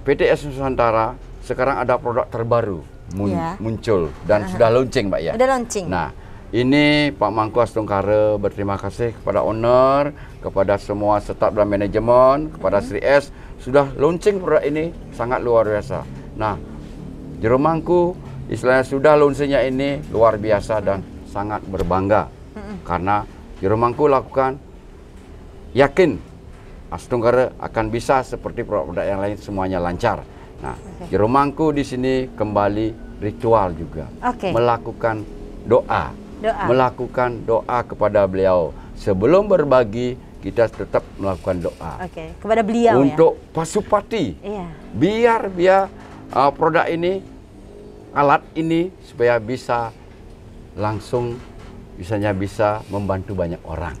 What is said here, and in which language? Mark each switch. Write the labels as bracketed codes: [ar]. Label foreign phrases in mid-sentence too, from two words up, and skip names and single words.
[id] PTS Nusantara sekarang ada produk terbaru Iya. muncul dan sudah launching, Mbak ya. Udah launching. Nah, ini Pak Mangku Astungkara berterima kasih kepada owner, kepada semua staf dan manajemen, kepada Sri S sudah launching produk ini sangat luar biasa. Nah, jero mangku istilahnya sudah launchingnya ini luar biasa dan sangat berbangga karena jero mangku lakukan yakin Astungkara akan bisa seperti produk-produk yang lain semuanya lancar. Nah, jero mangku di sini kembali ritual juga, Oke. melakukan doa. Doa. Melakukan doa kepada beliau. Sebelum berbagi, kita tetap melakukan doa. Oke, kepada beliau Untuk Pasupati, ya. Iya. biar produk ini, alat ini supaya bisa langsung, misalnya bisa membantu banyak orang.